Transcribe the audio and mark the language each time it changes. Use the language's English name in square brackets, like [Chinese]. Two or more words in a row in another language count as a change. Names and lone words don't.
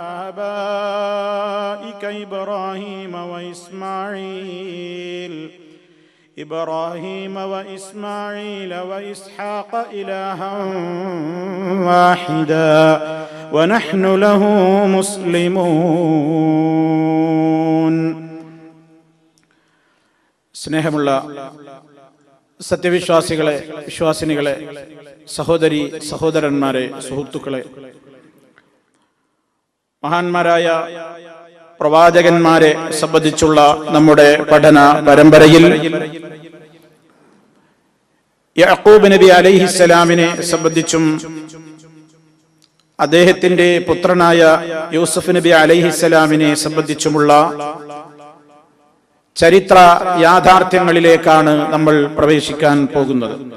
[Arabic] آبائك إبراهيم وإسماعيل وإسحاق إلها واحدا ونحن له مسلمون. [Malayalam] സ്നേഹമുള്ള സത്യവിശ്വാസികളെ, വിശ്വാസിനികളെ, സഹോദരി സഹോദരന്മാരെ, സുഹൃത്തുക്കളെ, മഹാന്മാരായ പ്രവാചകന്മാരെ സംബന്ധിച്ചുള്ള നമ്മുടെ പഠന പരമ്പരയിൽ യാക്കൂബ് നബി അലൈഹിസ്സലാമിനെ സംബന്ധിച്ചും അദ്ദേഹത്തിന്റെ പുത്രനായ യൂസുഫ് നബി അലൈഹിസ്സലാമിനെ സംബന്ധിച്ചുമുള്ള ചരിത്ര യാഥാർത്ഥ്യങ്ങളിലേക്കാണ് നമ്മൾ പ്രവേശിക്കാൻ പോകുന്നത്.